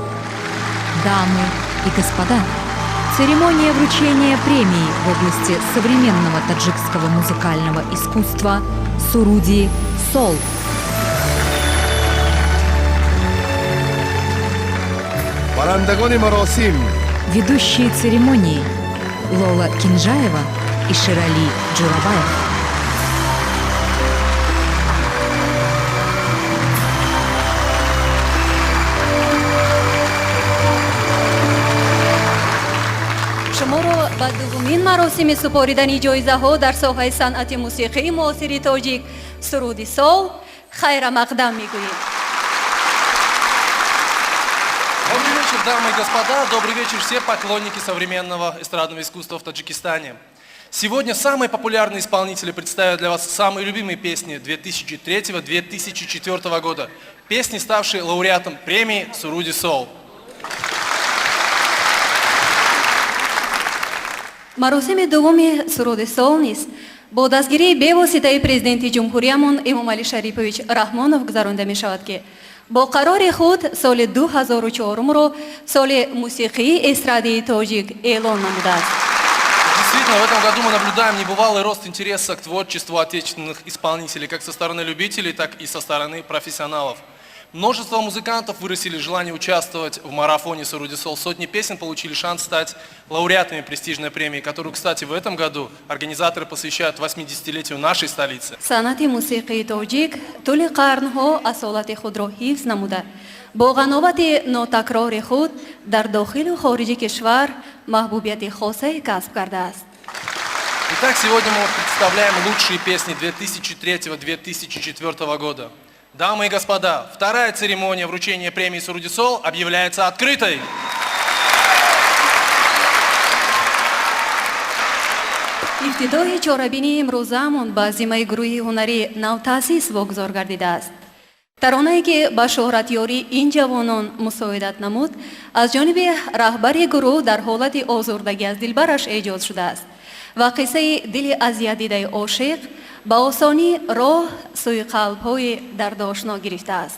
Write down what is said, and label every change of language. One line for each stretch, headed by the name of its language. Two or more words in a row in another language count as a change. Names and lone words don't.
Russian: Дамы и господа, Церемония вручения премии в области современного таджикского музыкального искусства «Суруди Сол».
Tajik: барандагони маросим,
Russian: Ведущие церемонии Лола Кинжаева и Ширали Джурабаев.
Tajik: шуморо ба дугумин маросими супоридани ҷоизаҳо дар соҳаи санъати мусиқии муосири тоҷик суруди сол хайра мақдам мегӯем.
Russian: Добрый вечер, дамы и господа, добрый вечер все поклонники современного эстрадного искусства в Таджикистане. Сегодня самые популярные исполнители представят для вас самые любимые песни 2003-2004 года. Песни, ставшие лауреатом премии «Суруди Сол».
Tajik: маросими дуввуми суруди сол низ бо дастгирии бевоситаи президенти ҷумҳуриямон эмомалӣ шарифович раҳмонов гузаронида мешавад ки бо қарори худ соли 2004-ро соли мусиқии эстрадии тоҷик эълон намудааст.
Russian: Действительно, в этом году мы наблюдаем небывалый рост интереса к творчеству отечественных исполнителей, как со стороны любителей, так и со стороны профессионалов. Множество музыкантов выразили желание участвовать в марафоне «Суруди Сол». Сотни песен получили шанс стать лауреатами престижной премии, которую, кстати, в этом году организаторы посвящают 80-летию нашей столицы.
Tajik: санъати мусиқии тоҷик тӯли қарнҳо асолати худро ҳифз намуда бо ғановати нотакрори худ дар дохилу хориҷи кишвар маҳбубияти хосае касб кардааст.
Russian: Итак, сегодня мы представляем лучшие песни 2003-2004 года. Дамы и господа, вторая церемония вручения премии «Суруди Сол» объявляется открытой.
Tajik: ибтидои чорабинии имрӯзаамон ба зиммаи гурӯҳи ҳунарӣ навтаъсис вогузор гардидааст. таронае ки ба шӯҳратёрии ин ҷавонон мусоидат намуд аз ҷониби раҳбари гурӯҳ дар ҳолати озурдагӣ аз дилбараш эҷод шудааст ва қиссаи дили азиятдидаи ошиқ ба осонӣ роҳ сӯи қалбҳои дардошно гирифтааст.